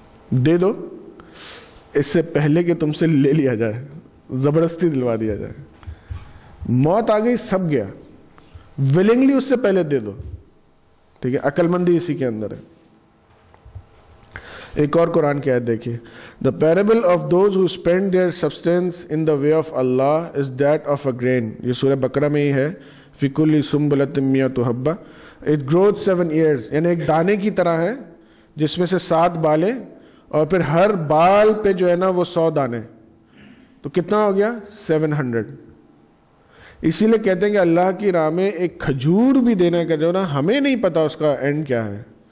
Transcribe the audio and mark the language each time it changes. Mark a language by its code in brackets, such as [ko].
[ur] دے دو اس سے پہلے کہ تم سے لے لیا جائے، زبردستی دلوا دیا جائے. موت آ گئی، سب گیا، ولنگلی اس سے پہلے دے دو. ٹھیک ہے، عقل مندی اسی کے اندر ہے. ایک اور قرآن کی آیت دیکھیے. [en] The parable of those who spend their substance in the way of Allah is that of a grain. [ur] یہ سورہ بقرہ میں ہی ہے. [ar] فِي كُلِّ سُنبُلَةٍ مِّئَةُ حَبَّةٍ [en] It grows 7 years. [ur] یعنی ایک دانے کی طرح ہے جس میں سے 7 بالیں، اور پھر ہر بال پہ جو ہے نا وہ 100 دانے. تو کتنا ہو گیا؟ 700. اسی لیے کہتے ہیں کہ اللہ کی راہ میں ایک کھجور بھی دینے کا جو نا ہمیں نہیں پتا اس کا اینڈ کیا ہے.